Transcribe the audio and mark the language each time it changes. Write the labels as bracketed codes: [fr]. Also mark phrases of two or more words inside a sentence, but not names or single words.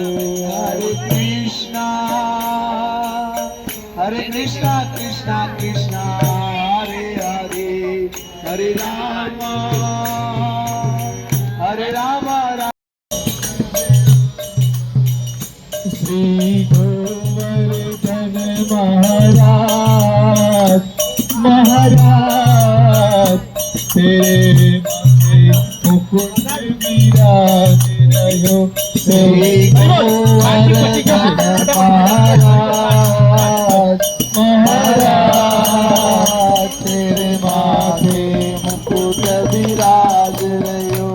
[sa] हरे कृष्ण कृष्ण कृष्ण हरे हरे हरे राम राम [hi] श्री गोवर्धन महाराज महाराज तेरे मुकुट विराज रहो श्री गोवर्धन महाराज महाराज तेरे माथे मुकुट विराज रहो